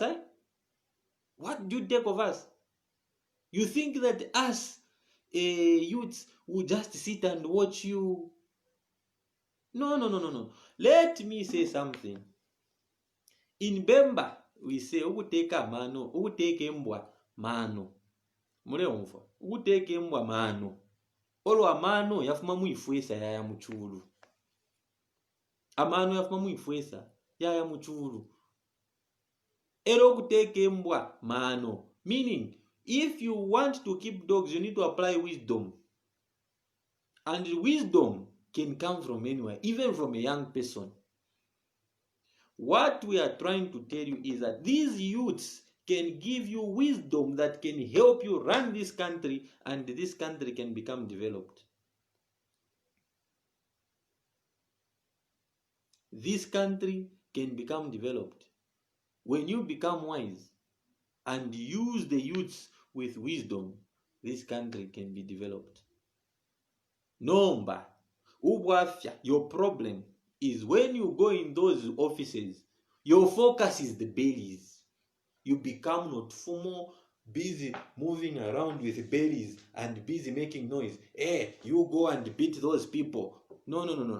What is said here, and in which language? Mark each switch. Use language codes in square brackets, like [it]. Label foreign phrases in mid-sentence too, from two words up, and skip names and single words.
[en] What do you take of us? You think that us youths will just sit and watch you? No. Let me say something. In Bemba, we say, [bem] ukuteka mano, ukuteke mbwa mano. Mulewumva, ukuteke mbwa mano. Olwa amano yafuma muifwesa yaya muchulu. Amano yafuma muifwesa yaya muchulu. Ero ukuteke mbwa mano. [en] Meaning, if you want to keep dogs, you need to apply wisdom. And wisdom can come from anywhere, even from a young person. What we are trying to tell you is that these youths can give you wisdom that can help you run this country, and this country can become developed. This country can become developed. When you become wise and use the youths with wisdom, this country can be developed. [bem] Nomba, ubwafya, [en] your problem is when you go in those offices, your focus is the bellies. You become not formal, busy moving around with bellies and busy making noise. You go and beat those people. No.